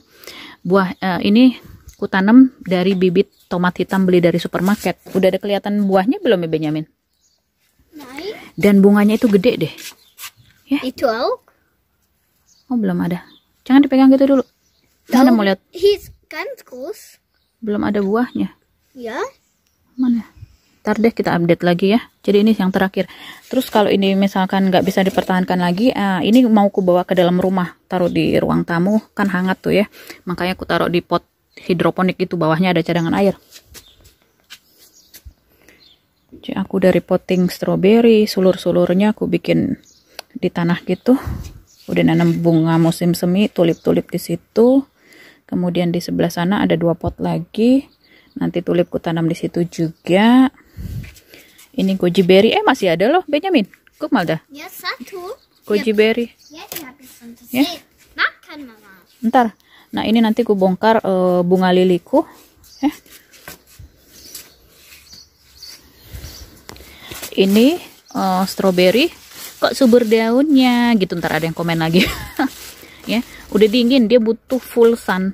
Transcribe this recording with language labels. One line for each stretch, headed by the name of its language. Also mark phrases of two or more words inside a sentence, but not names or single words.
Indonesian: Ini ku tanam dari bibit tomat hitam beli dari supermarket. Udah ada kelihatan buahnya belum ya Benyamin? Dan bunganya itu gede deh ya. Itu oh belum ada, jangan dipegang gitu dulu. Mana mau lihat?
German: Ganz groß.
Indonesian: Belum ada buahnya Ya. mana. Ntar deh kita update lagi ya. Jadi ini yang terakhir. Terus kalau ini misalkan nggak bisa dipertahankan lagi, ini mau ku bawa ke dalam rumah, taruh di ruang tamu, kan hangat tuh ya. Makanya aku taruh di pot hidroponik itu, bawahnya ada cadangan air. Jadi aku dari
English: potting strawberry,
Indonesian: sulur-sulurnya aku bikin di tanah gitu. Udah nanam bunga musim semi, tulip-tulip di situ. Kemudian di sebelah sana ada 2 pot lagi. Nanti tulipku tanam di situ juga. Ini
English: goji berry,
Indonesian: masih ada loh Benyamin.
German: Guck mal dah.
Indonesian: Ya, satu. Goji berry. Ya,
German: die habe ich schon
Indonesian: Ya.
German: gesehen.
Indonesian: Makan, Mama. Ntar. Nah ini nanti ku bongkar bunga liliku. Ini strawberry. Kok subur daunnya gitu, ntar ada yang komen lagi. Ya, udah dingin, dia butuh
English: full sun.